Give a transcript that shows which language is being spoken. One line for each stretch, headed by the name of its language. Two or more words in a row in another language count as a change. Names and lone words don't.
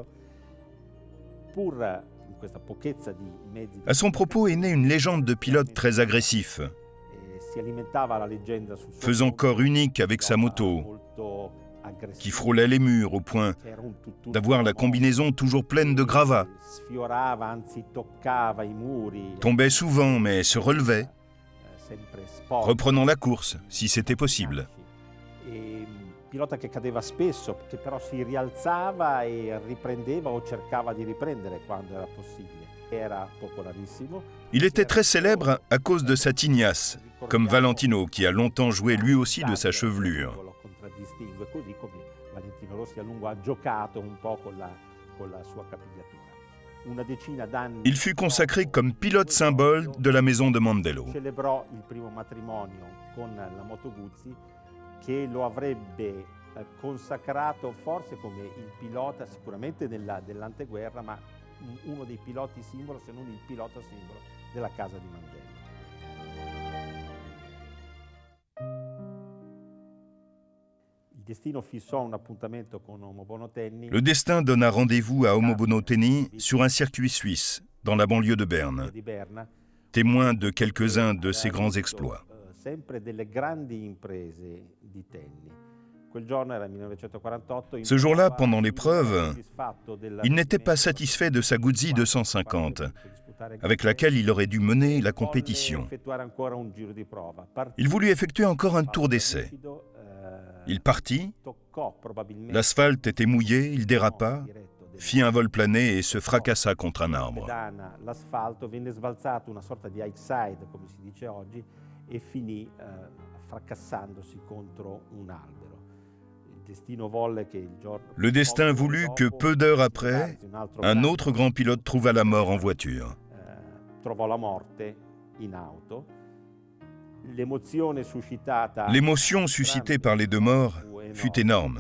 French: À son propos est née une légende de pilote très agressif, faisant corps unique avec sa moto, qui frôlait les murs au point d'avoir la combinaison toujours pleine de gravats, tombait souvent mais se relevait, reprenant la course si c'était possible.
Italian: Pilota che cadeva spesso, che però si rialzava e riprendeva o cercava di riprendere quando era possibile. Era popolarissimo.
French: Il était très célèbre à cause de sa tignasse, comme Valentino, qui a longtemps joué lui aussi de sa chevelure.
Italian: Lo contraddistingue, così come Valentino Rossi a lungo ha giocato un po' con la sua capigliatura. Una decina d'anni.
French: Il fut consacré comme pilote symbole de la maison de Mondello.
Italian: Celebrò il primo matrimonio con la Moto Guzzi, che lo avrebbe consacrato forse come il pilota sicuramente dell'anteguerra, ma uno dei piloti simbolo, se non il pilota simbolo della casa di Mandello. Il destino fissò un appuntamento con Homobono Tenni.
French: Le destin donna rendez-vous à Homobono Tenni sur un circuit suisse, dans la banlieue de Berne, témoin de quelques-uns de ses grands exploits. Ce jour-là, pendant l'épreuve, il n'était pas satisfait de sa Guzzi 250, avec laquelle il aurait dû mener la compétition. Il voulut effectuer encore un tour d'essai. Il partit, l'asphalte était mouillé, il dérapa, fit un vol plané et se fracassa contre un arbre.
Italian: E finì fracassandosi contro un albero.
French: Le destin voulut que peu d'heures après, un autre grand pilote trouva la mort en voiture. L'émotion suscitée par les deux morts fut énorme.